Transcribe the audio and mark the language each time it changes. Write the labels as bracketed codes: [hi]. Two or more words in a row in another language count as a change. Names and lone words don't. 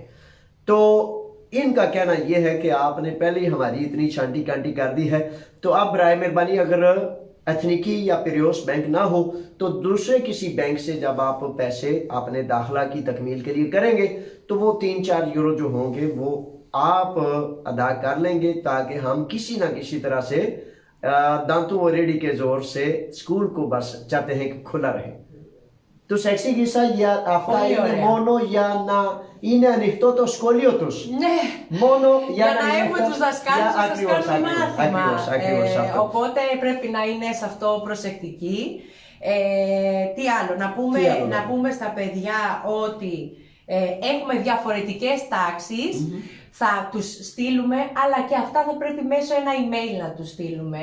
[ur] تو ان کا کہنا یہ ہے کہ آپ نے پہلے ہی ہماری اتنی چھانٹی کانٹی کر دی ہے، تو اب برائے مہربانی اگر اتھنیکی یا پیریوس بینک نہ ہو تو دوسرے کسی بینک سے جب آپ پیسے اپنے داخلہ کی تکمیل کے لیے کریں گے تو وہ 3-4 یورو جو ہوں گے وہ آپ ادا کر لیں گے، تاکہ ہم کسی نہ کسی طرح سے دانتوں اور ریڈی کے زور سے سکول کو بس چاہتے ہیں کہ کھلا رہے. [el] Τους εξήγησα για αυτά είναι μόνο για να είναι ανοιχτό το σχολείο τους. Ναι. Μόνο για να έχουμε τους δασκάλους που σας κάνουν μάθημα. Ακριβώς. Οπότε πρέπει να είναι σε αυτό προσεκτικοί. Τι άλλο, να πούμε στα παιδιά ότι έχουμε διαφορετικές τάξεις, θα τους στείλουμε, αλλά και αυτά θα πρέπει μέσω ένα email να τους στείλουμε.